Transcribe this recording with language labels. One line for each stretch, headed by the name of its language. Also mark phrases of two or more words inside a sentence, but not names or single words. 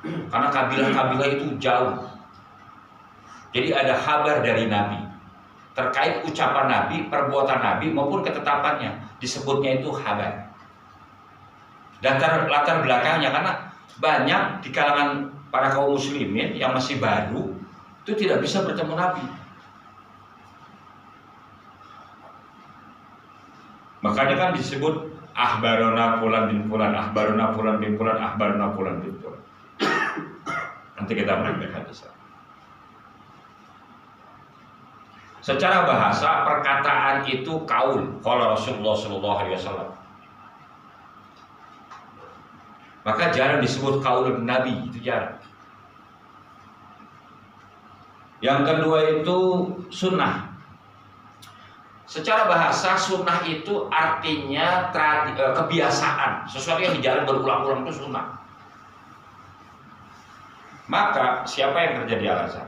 Indonesian: Karena kabilah-kabilah itu jauh. Jadi ada kabar dari Nabi terkait ucapan Nabi, perbuatan Nabi maupun ketetapannya, disebutnya itu kabar. Dan latar belakangnya, karena banyak di kalangan para kaum muslimin yang masih baru itu tidak bisa bertemu Nabi. Makanya kan disebut
Arabic: أخبرنا فلان بن فلان، أخبرنا فلان بن فلان، أخبرنا فلان بن فلان.
Indonesian: Nanti kita praktek hadis. Secara bahasa perkataan itu kaul,
Arabic: قال رسول الله صلى الله عليه وسلم.
Indonesian: Maka jarang disebut kaul Nabi, itu jarang. Yang kedua itu sunnah. Secara bahasa sunnah itu artinya kebiasaan, sesuatu yang dijalankan berulang-ulang itu sunnah. Maka siapa yang kerja di Al-Azhar?